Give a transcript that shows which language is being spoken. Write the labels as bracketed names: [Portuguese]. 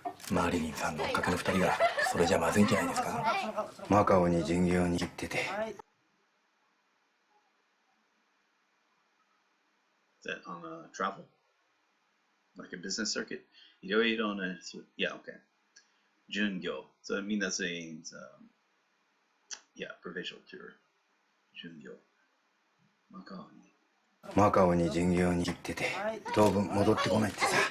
[Japanese] マリリンさんのおかけの2人がそれじゃまずいんじゃないですか。マカオに巡業に行ってて。 [English] Is that on travel? Like a business circuit? [Japanese] いろいろな、 [English] yeah, okay. [Japanese] 巡業. [English] So I mean that means, yeah, provincial tour. [Japanese] 巡業. マカオに巡業に行ってて、当分戻ってこないってさ。